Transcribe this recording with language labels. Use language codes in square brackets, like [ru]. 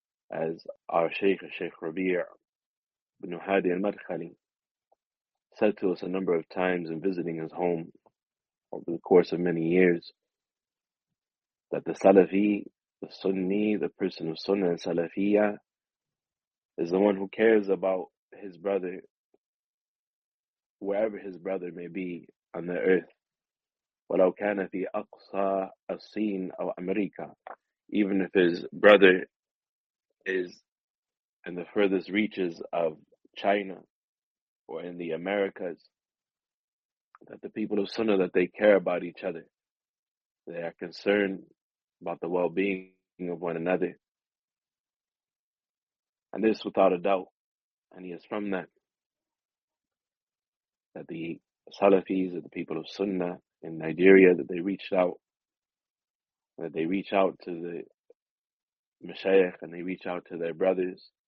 [en] As our Shaykh, Shaykh Rabi' ibn Hadi al-Madkhali, said to us a number of times in visiting his home over the course of many years, that the Salafi, the Sunni, the person of Sunnah and Salafiyya, is the one who cares about his brother, wherever his brother may be on the earth. [ar] وَلَوْ كَانَ فِي أَقْصَى الصِّينِ أَوْ أَمْرِيكَ. [en] Even if his brother is in the furthest reaches of China or in the Americas, that the people of Sunnah, that they care about each other. They are concerned about the well-being of one another, and this without a doubt, and he is from that, that the Salafis and the people of Sunnah in Nigeria, that they reached out, that they reach out to the Mashayikh and they reach out to their brothers